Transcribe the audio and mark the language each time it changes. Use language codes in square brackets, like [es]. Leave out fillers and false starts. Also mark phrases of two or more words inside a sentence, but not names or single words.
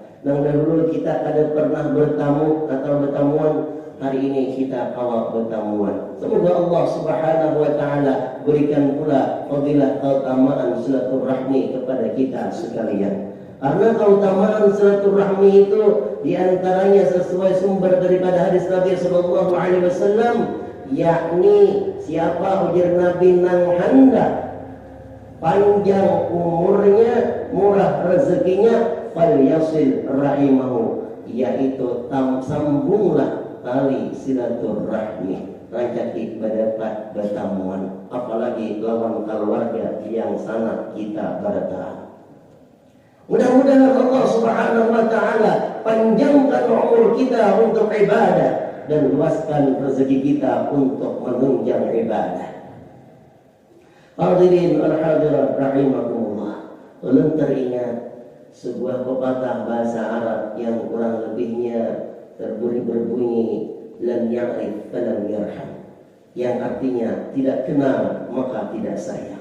[id] Yang dahulu kita kada pernah bertamu atau bertamuan, hari ini kita awal bertamuan. Semoga Allah [ar] سبحانه وتعالى [id] berikan pula fadilah keutamaan silaturahmi kepada kita sekalian. Karena keutamaan silaturahmi itu diantaranya sesuai sumber daripada hadis Nabi [ar] صلى الله عليه وسلم, [id] yakni siapa ujar Nabi nang hendak panjang umurnya, murah rezekinya, [ar] فليصل رحمه, [id] yaitu sambunglah tali silaturahmi, rancaki berdapat bertamuan, apalagi lawan keluarga yang sangat kita barataan. Mudah-mudahan Allah [ar] سبحانه وتعالى [id] panjangkan umur kita untuk ibadah dan luaskan rezeki kita untuk menunjang ibadah. [ar] حاضرين والحاضرات رحمكم الله. [id] Ulun teringat sebuah pepatah bahasa Arab yang kurang lebihnya berbunyi [ar] لم يعرف فلم يرحم, [id] yang artinya tidak kenal maka tidak sayang.